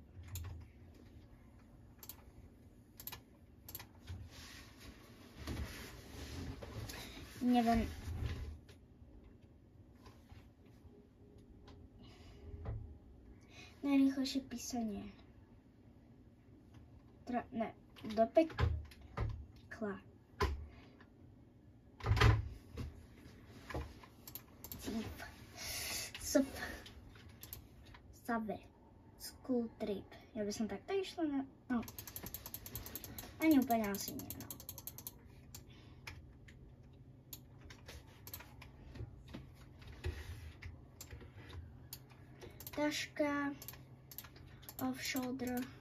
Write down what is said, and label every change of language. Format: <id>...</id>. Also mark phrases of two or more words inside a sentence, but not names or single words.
<sk>Neviem. Najrýchlejšie písanie. Ne, do pekla. Save.</sk> <en>School trip.</en> <sk>Ja by som takto išla na... No. Ani úplne asi nie, no. Taška. Off-shoulder.</sk>